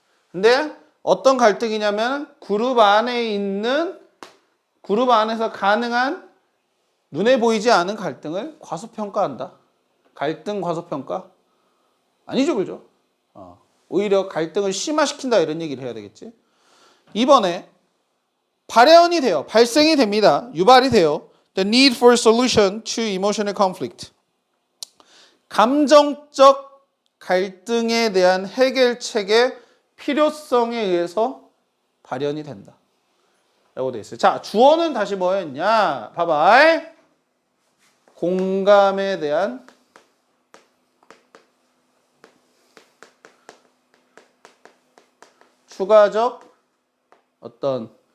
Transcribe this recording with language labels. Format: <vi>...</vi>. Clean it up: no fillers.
<ko>근데 어떤 갈등이냐면 그룹 안에서 가능한 눈에 보이지 않은 갈등을 과소평가한다. 갈등 과소평가? 아니죠, 그죠? 오히려 갈등을 심화시킨다 이런 얘기를 해야 되겠지. 2번에 발현이 돼요. 발생이 됩니다. 유발이 돼요.</ko> <en>The need for solution to emotional conflict.</en> <ko>감정적 갈등에 대한 해결책의 필요성에 의해서 발현이 된다. 라고 되어 있어요. 자, 주어는 다시 뭐였냐? 봐봐. 공감에 대한 추가적 어떤</ko>